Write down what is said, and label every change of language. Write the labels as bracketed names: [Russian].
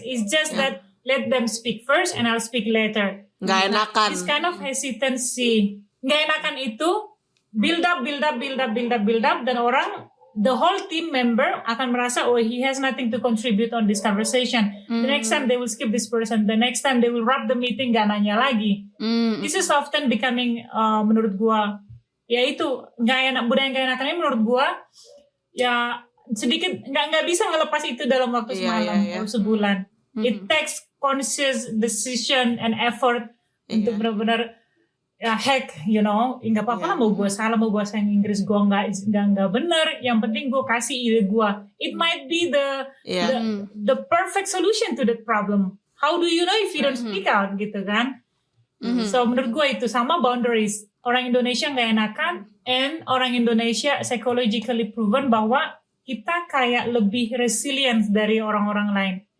[English] It's just that let them speak first, and I'll speak later. [Indonesian] Nggak enakan. [English] This kind of hesitancy, [Indonesian] nggak enakan itu [English] build up, [Indonesian] dan orang, [English] the whole team member [Indonesian] akan merasa, [English] oh, he has nothing to contribute on this conversation. The next time they will skip this person. The next time they will wrap the meeting, [Indonesian] gak nanya lagi. [English] This is often becoming, [Indonesian] menurut gua, ya itu budaya gak enakan ini menurut gua, ya sedikit nggak bisa ngelepas itu dalam waktu semalam atau sebulan. [English] It takes conscious decision and effort [Indonesian] untuk benar-benar hack, nggak apa-apa lah mau gue salah, mau gue bahasa Inggris gue nggak benar, yang penting gue kasih ide gue. [English] It might be the perfect solution to that problem. How do you know if you don't speak out, [Indonesian] gitu kan? So menurut gue itu sama boundaries. Orang Indonesia nggak enakan, and orang Indonesia psychologically proven bahwa kita kayak lebih resilient dari orang-orang lain.